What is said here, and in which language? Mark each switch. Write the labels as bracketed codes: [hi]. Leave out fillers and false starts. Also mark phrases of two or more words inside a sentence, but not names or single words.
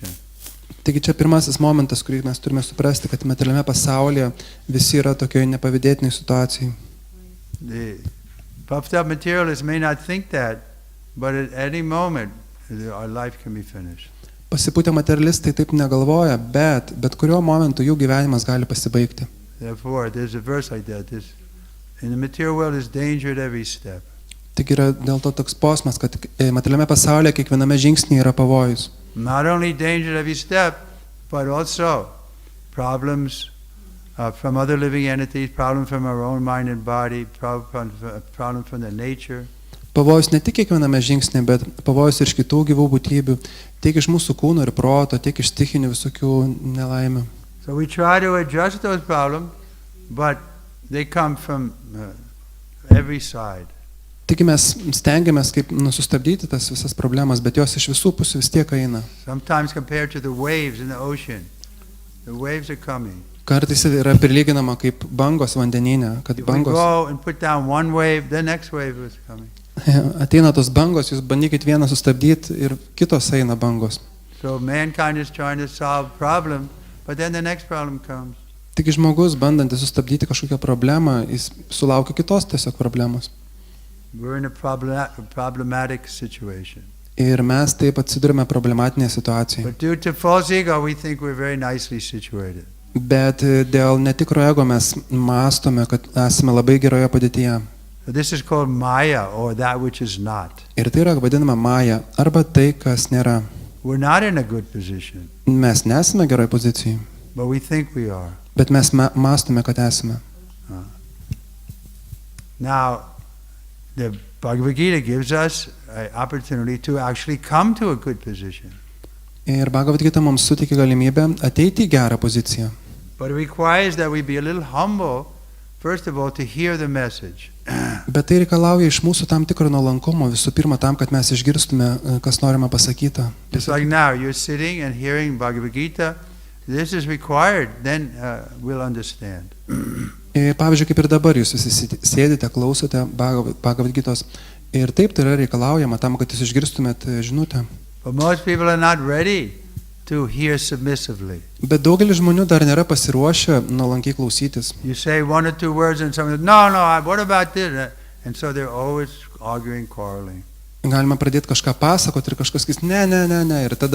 [lt] Taigi čia pirmasis momentas, kurį mes turime suprasti, kad materialiame pasaulyje visi yra tokioje nepavydėtinėje situacijoje. [en] The puffed up materialists may not think that, but at any moment our life can be finished. [lt] Pasipūtę materialistai taip negalvoja, bet kuriuo momentu jų gyvenimas gali pasibaigti. [en] Therefore, there's a verse like that. In the material world is danger at every step. [lt] Tik yra dėl to toks posmas, kad materialiame pasaulyje kiekviename žingsnyje yra pavojus. [en] Not only danger at every step, but also problems from other living entities, problems from our own mind and body, problem from the nature. [lt] Pavojus ne tik kiekviename žingsnyje, bet pavojus ir iš kitų gyvų būtybių, tiek iš mūsų kūno ir proto, tiek iš stichinių visokių nelaimių. [en] So we try to adjust those problems, but they come from every side. [lt] Tik mes stengiamės kaip sustabdyti tas visas problemas, bet jos iš visų pusių vis tiek eina. [en] Sometimes compared to the waves in the ocean, the waves are coming. [lt] Kartais yra prilyginama kaip bangos vandenyne, kad [en] If we [lt] bangos [en] go and put down one wave, the next wave is coming. [lt] ateina tos bangos, jūs bandykit vieną sustabdyti ir kitos eina bangos. [en] So mankind is trying to solve problem, but then the next problem comes. [lt] Tik žmogus, bandantis sustabdyti kažkokią problemą, jis sulaukia kitos tiesiog problemos. [en] We're in a problematic situation. [lt] Ir mes taip atsidurime problematinėje situacijoje. [en] But due to false ego, we think we're very nicely situated. [lt] Bet dėl netikro ego mes mąstome, kad esame labai geroje padėtyje. [en] So this is called Maya, or that which is not. [lt] Ir tai yra vadinama Maja, arba tai, kas nėra. [en] We're not in a good position, [lt] Mes nesame geroje pozicijoje, [en] but we think we are. [lt] bet mes mąstome, kad esame. [en] Now, the Bhagavad Gita gives us an opportunity to actually come to a good position. [lt] Ir Bhagavad Gita mums suteikia galimybę ateiti į gerą poziciją. [en] But it requires that we be a little humble, first of all, to hear the message. [lt] Bet tai reikalauja iš mūsų tam tikro nuolankumo, visų pirma tam, kad mes išgirstume, kas norima pasakyta. [en] Just like now, you're sitting and hearing Bhagavad Gita. This is required, then we'll understand. [lt] Pavyzdžiui, kaip ir dabar jūs visi sėdite, klausote Bhagavad Gitos. Ir taip tai yra reikalaujama tam, kad jūs išgirstumėt žinutę. [en] But most people are not ready to hear submissively. [lt] Bet daugelis žmonių dar nėra pasiruošę nuolankiai klausytis. [en] You say one or two words and someone says, no, what about this? And so they're always arguing, quarreling. [lt] Galima pradėti kažką pasakoti ir kažkas sakys, ne.